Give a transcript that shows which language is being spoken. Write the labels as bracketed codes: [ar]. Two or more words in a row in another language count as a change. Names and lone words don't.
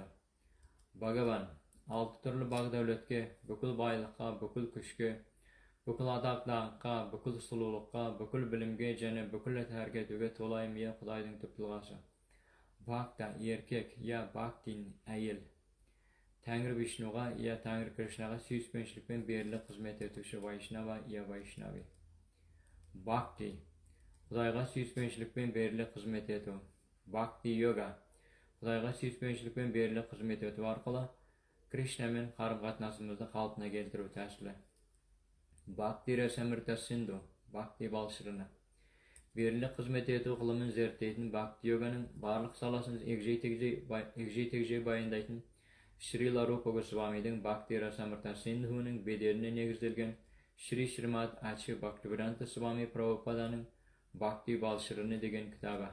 [kk] Бхагаван 6 түрлі бақ-дәулетке, бүкіл байлыққа, бүкіл күшке, бүкіл атақ-даңққа, бүкіл сұлулыққа, бүкіл білімге және бүкіл әрекетуге толайым ие Құдайдың түп тұлғасы. Бхакта еркек, я бхактин әйел. Тәңір Вишнуға, я Тәңір Кришнаға сүйіспеншілікпен берілі қызмет етуші Вайшнава, я Вайшнави. Бхакти Құдайға сүйіспеншілікпен берілі қызмет ету. Бхакти йога Құдайға сүйіспеншілікпен берілі қызмет ету арқылы Кришнамен қарым-қатынасымызды қалпына келтіру тәсілі. Бхакти Расамрита Синду Бхакти балшырыны берілі қызмет ету ғылымын зерттейтін Бхакти йоганың барлық саласын егжей-тегжей баяндайтын Шрила Рупа Госвамидің Бхакти Расамрита Синдхуның беделіне негізделген Шри Шримад Ачи Бхактивиданта Свами Прабхупаданың Бхакти балшырыны деген кітабы.